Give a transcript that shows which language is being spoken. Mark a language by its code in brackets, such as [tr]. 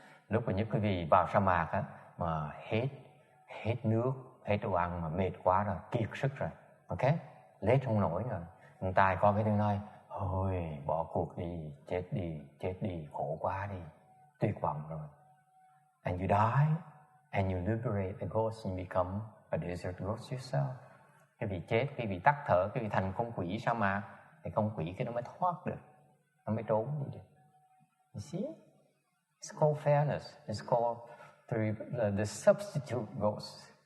[vi] Lúc mà những quý vị vào sa mạc á, mà hết nước, hết đồ ăn mà mệt quá rồi, kiệt sức rồi, ok, lết không nổi rồi, người ta coi cái tiếng nói, thôi bỏ cuộc đi, chết đi, khổ quá đi, tuyệt vọng rồi. [en] And you die, and you liberate the ghost and become a desert ghost yourself. [vi] Cái vị chết, cái vị tắt thở, cái vị thành con quỷ sa mạc, thì con quỷ cái nó mới thoát được, nó mới trốn đi được. [en] You see? It's called fairness. It's called the substitute ghost.